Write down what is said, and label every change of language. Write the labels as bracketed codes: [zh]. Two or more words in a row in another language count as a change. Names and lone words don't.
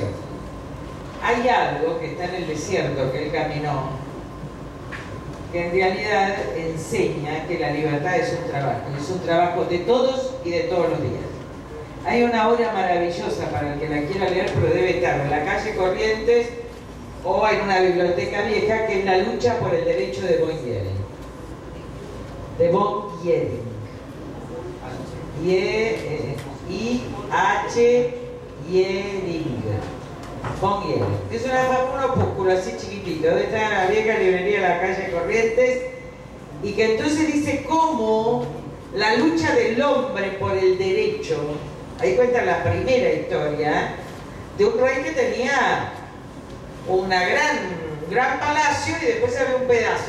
[es] Hay algo que está en el desierto que él caminó, que en realidad enseña que la libertad es un trabajo de todos y de todos los días. Hay una obra maravillosa para el que la quiera leer, pero debe estar en la calle Corrientes o en una biblioteca vieja, que es La lucha por el derecho de von Jering. De von Jering. I-H Jering. Von Jering. Es un opúsculo así chiquitito, donde está en la vieja librería de la calle Corrientes, y que entonces dice cómo la lucha del hombre por el derecho. Ahí cuenta la primera historia de un rey que tenía una gran palacio y después había un pedazo.